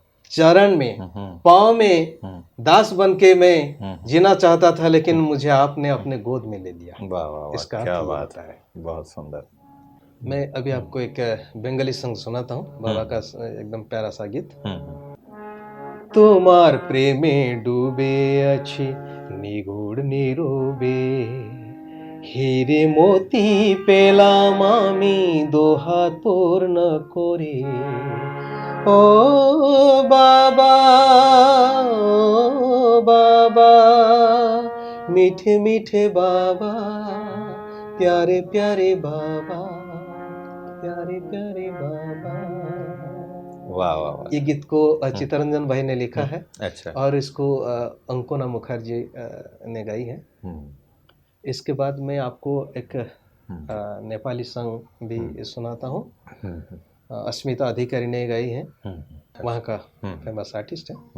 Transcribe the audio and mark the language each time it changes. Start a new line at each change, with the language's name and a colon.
Hindi: चरण में, पाँव में दास बन के मैं जीना चाहता था, लेकिन मुझे आपने अपने गोद में ले लिया। वाह वाह, इसका क्या बात है, बहुत सुंदर। मैं अभी आपको एक बंगाली सॉन्ग सुनाता हूँ, बाबा का एकदम प्यारा सा गीत।
Bangla: তোমার প্রেমে ডুবে আছি নিগুড় নীরবে, হিরে মতি পেলাম আমি দোহাত পূর্ণ করে। ও বাবা, ও বাবা, মিঠে মিঠে বাবা,
Hindi: प्यारे प्यारे बाबा, प्यारे प्यारे बाबा। वाह वाह वाह। ये गीत को चित्तरंजन भाई ने लिखा है। अच्छा। और इसको अंकोना मुखर्जी ने गाई है। इसके बाद मैं आपको एक नेपाली सॉन्ग भी सुनाता हूँ, अस्मिता अधिकारी ने गाई है, वहाँ का फेमस आर्टिस्ट है।